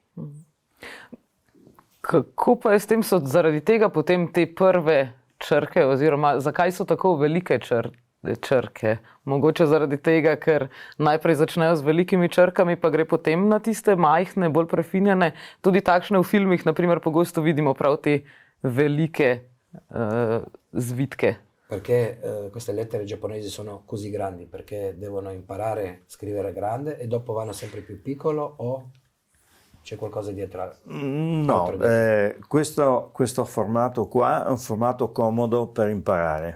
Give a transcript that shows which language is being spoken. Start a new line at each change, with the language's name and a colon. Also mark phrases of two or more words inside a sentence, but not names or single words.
Slovenian: Kako pa je s tem, so zaradi tega potem te prve črke, oziroma zakaj so tako velike črke? Mogoče zaradi tega, ker najprej začnejo z velikimi črkami, pa gre potem na tiste majhne, bolj prefinjene. Tudi takšne v filmih, naprimer, pogosto vidimo prav te velike zvitke.
Italian: Perché queste lettere giapponesi sono così grandi? Perché devono imparare a scrivere grande e dopo vanno sempre più piccolo o c'è qualcosa dietro? No, questo formato qua è un formato comodo per imparare.